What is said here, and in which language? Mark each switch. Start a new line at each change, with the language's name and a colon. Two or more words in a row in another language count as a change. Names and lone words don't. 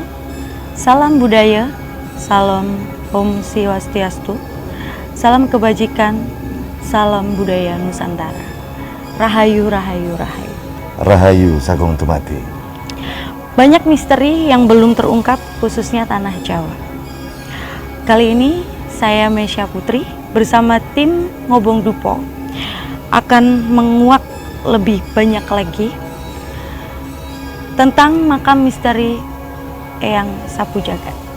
Indonesian: Salam budaya, salam Om Swastiastu, salam kebajikan, salam budaya Nusantara. Rahayu, rahayu, rahayu. Rahayu Sagung Tumati. Banyak misteri yang belum terungkap khususnya tanah Jawa. Kali ini saya Mesya Putri bersama tim Ngobong Dupo akan menguak lebih banyak lagi tentang makam misteri Eyang Sapu Jagat.